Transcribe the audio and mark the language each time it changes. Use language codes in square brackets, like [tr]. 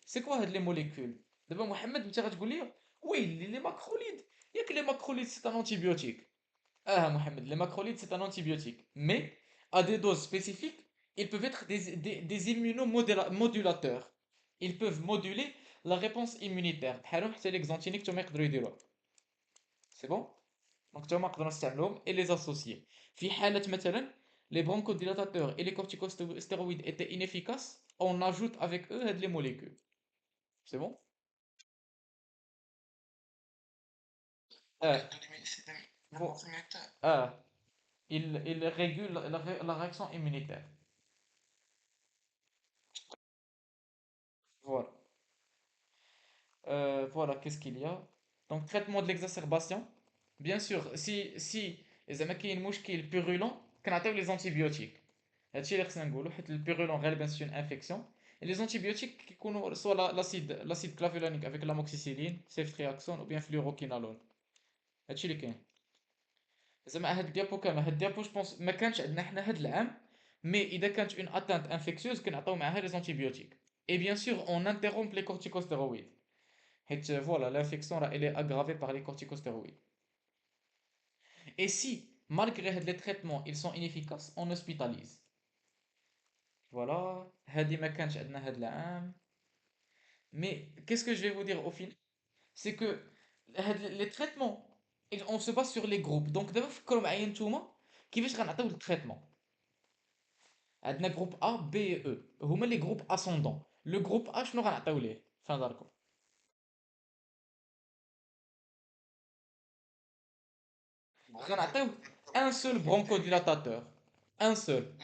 [fr] C'est quoi هاد les molécules? D'abord, Mohamed, [ar] انت غتقول لي [fr] oui, les macrolides. Il y a que les macrolides, c'est un antibiotique. Ah, Mohamed, les macrolides, c'est un antibiotique. Mais, à des doses spécifiques, ils peuvent être des immunomodulateurs. Ils peuvent moduler la réponse immunitaire. [ar] بحالهم حتى les xanthiniques توما يقدروا يديروها. [fr] C'est bon? Donc, [ar] توما نقدروا نستعملوهم [fr] et les associer. [ar] في حالة مثلا, [fr] les bronchodilatateurs et les corticostéroïdes étaient inefficaces, on ajoute avec eux les molécules. C'est bon? Ah, vo- ah, il régule la réaction immunitaire. Voilà. Voilà, qu'est-ce qu'il y a? Donc, traitement de l'exacerbation. Bien sûr, si [ar] زعما كاين مشكل [fr] purulent [ar] كنعطيو [fr] les antibiotiques. [ar] هادشي اللي خصنا نقولو حيت البيرولون غالبا سي اون انفيكسيون. [fr] Les antibiotiques [ar] كيكونوا سوا [fr] l'acide clavulanique avec l'amoxicilline, ceftriaxone ou bien fluoroquinolone. [ar] هادشي اللي كاين. زعما هاد الديابو كامل، هاد الديابو جوبونس ما كانش عندنا حنا هاد العام، مي اذا كانت اون اتانت انفيكسيوز كنعطيو معاها [fr] les antibiotiques. Et bien sûr, on interrompt les corticostéroïdes. Voilà, l'infection là, elle est aggravée par les corticostéroïdes. Et si, malgré les traitements, ils sont inefficaces, on hospitalise. [ar] Voilà, هذه ما كانش عندنا هذا العام. [fr] Mais qu'est-ce que je vais vous dire au final? C'est que les traitements, on se base sur les groupes. [ar] Donc d'abord, فكروا معايا نتوما كيفاش غنعطيو التريتمون. عندنا [fr] groupe A, B et E. هما les groupes ascendants. Le groupe A [ar] شنو غنعطيو ليه؟ فين داركم؟ غنعطيو [fr] un seul bronchodilatateur. Un seul.